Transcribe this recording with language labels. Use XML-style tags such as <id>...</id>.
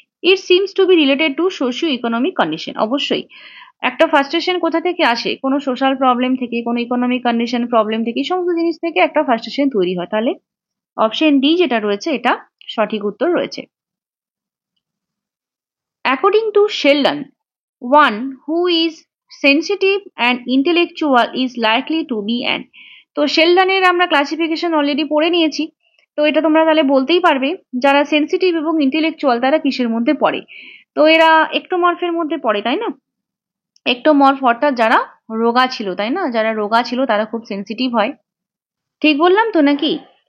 <en>It seems to be related to socio economic condition.</en> <bn>অবশ্যই একটা frustration কোথা থেকে আসে, কোনো সোশ্যাল প্রবলেম থেকে, কোনো ইকোনমিক কন্ডিশন প্রবলেম থেকে, এই সমস্ত জিনিস থেকে একটা ফ্রাস্ট্রেশন তৈরি হয়। তাহলে অপশন ডি যেটা রয়েছে এটা সঠিক উত্তর রয়েছে।</bn> <en>According to Sheldon, one who is sensitive and intellectual is likely to be an।</en> <bn>তো শেলডনের আমরা ক্লাসিফিকেশন অলরেডি পড়ে নিয়েছি, তো এটা তোমরা তাহলে বলতেই পারবে যারা সেন্সিটিভ এবং ইন্টেলেকচুয়াল তারা কিসের মধ্যে পড়ে। তো এরা একটোমরফের মধ্যে পড়ে, তাই না? একটোমরফ অর্থাৎ যারা রোগা ছিল, তাই না? যারা রোগা ছিল তারা খুব সেন্সিটিভ হয়। ঠিক বললাম তো নাকি?</bn>